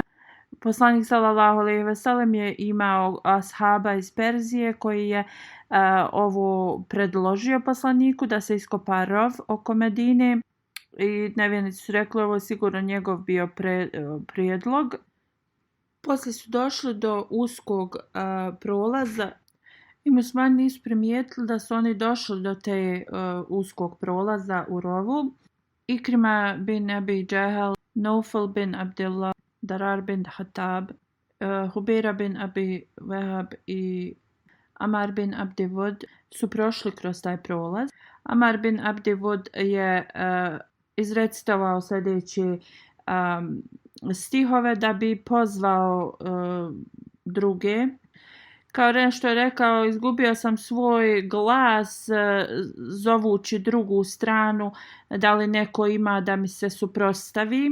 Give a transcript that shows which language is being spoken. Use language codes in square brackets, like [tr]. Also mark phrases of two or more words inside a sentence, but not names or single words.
[bs] Poslanik [ar] صلى الله عليه وسلم [bs] je imao ashaba iz Perzije koji je ovo predložio poslaniku da se iskopa rov oko Medine i nevjernici su rekli: ovo je sigurno njegov bio prijedlog. Poslije su došli do uskog prolaza i muslimani nisu primijetili da su oni došli do te uskog prolaza u rovu. Ikrima bin Abi Džehel, Naufal bin Abdillah, Darar bin Hatab, Hubeira bin Abi Wahab i Amar bin Abdi Wud su prošli kroz taj prolaz. Amar bin Abdi Wud je izrecitovao sljedeće stihove da bi pozvao druge. Kao nešto je rekao: izgubio sam svoj glas zovući drugu stranu, da li neko ima da mi se suprotstavi.